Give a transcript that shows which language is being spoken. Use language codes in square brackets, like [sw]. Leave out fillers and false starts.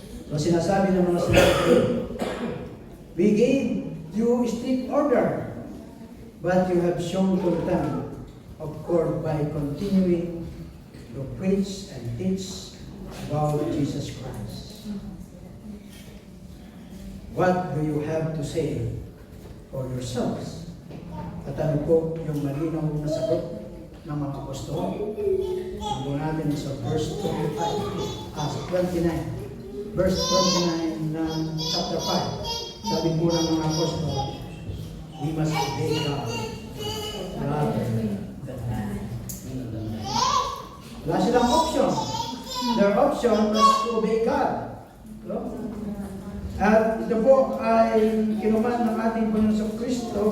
[en] So [tl] sinasabi ng mga [en] Sanhedrin, we gave you strict order, but you have shown contempt of court by continuing to preach and teach about Jesus Christ. What do you have to say for yourselves? [tl] At ano po yung malinaw na sagot ng mga apostol? Ang natin sa verse 29. [en] Verse 29 ng chapter 5. [tl] Sabi po ng mga apostol, [en] we must obey God rather than man. [tl] Wala silang option. [en] Their option was to obey God. No? [tl] At ito po ay kinuman ng ating Panginoon Kristo.